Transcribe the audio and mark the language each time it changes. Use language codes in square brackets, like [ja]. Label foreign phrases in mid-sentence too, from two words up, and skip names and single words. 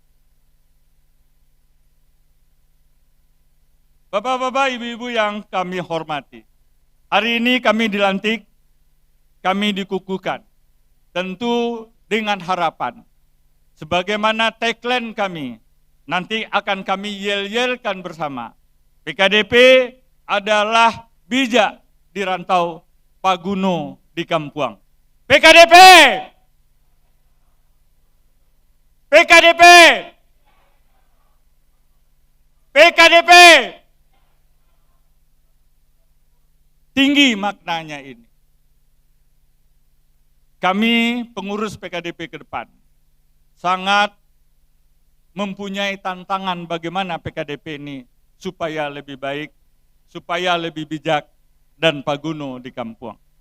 [id] Bapak-bapak, ibu-ibu yang kami hormati, hari ini kami dilantik, kami dikukuhkan, tentu dengan harapan, sebagaimana tagline kami, nanti akan kami yel-yelkan bersama. [min] PKDP adalah bijak di rantau, paguno di kampuang. [id] PKDP! PKDP! PKDP! Tinggi maknanya ini. Kami pengurus PKDP ke depan sangat mempunyai tantangan bagaimana PKDP ini supaya lebih baik, supaya lebih bijak dan [min] paguno di kampuang.